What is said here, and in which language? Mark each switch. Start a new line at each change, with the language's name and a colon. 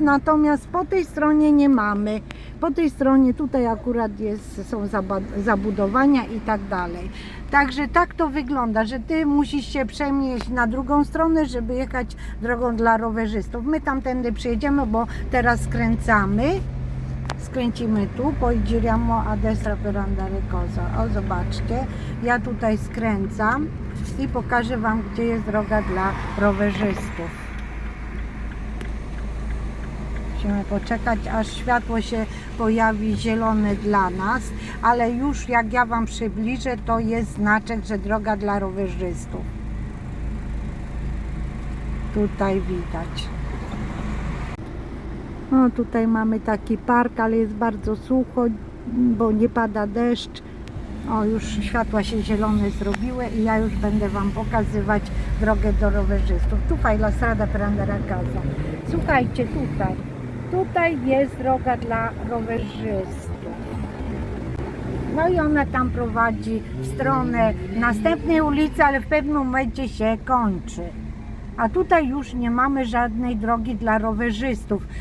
Polish: Natomiast po tej stronie nie mamy. Po tej stronie tutaj akurat są zabudowania i tak dalej. Także tak to wygląda, że Ty musisz się przenieść na drugą stronę, żeby jechać drogą dla rowerzystów. My tamtędy przyjedziemy, bo teraz skręcamy. Skręcimy tu,
Italian: poi giriamo a destra per andare cosa.
Polish: O, zobaczcie, ja tutaj skręcam i pokażę Wam, gdzie jest droga dla rowerzystów. Musimy poczekać, aż światło się pojawi zielone dla nas, ale już jak ja Wam przybliżę, to jest znaczek, że droga dla rowerzystów. Tutaj widać. No tutaj mamy taki park, ale jest bardzo sucho, bo nie pada deszcz. O, już światła się zielone zrobiły i ja już będę Wam pokazywać drogę do rowerzystów.
Italian: Tu fai la strada per andare a casa.
Polish: Słuchajcie, tutaj jest droga dla rowerzystów. No i ona tam prowadzi w stronę następnej ulicy, ale w pewnym momencie się kończy. A tutaj już nie mamy żadnej drogi dla rowerzystów.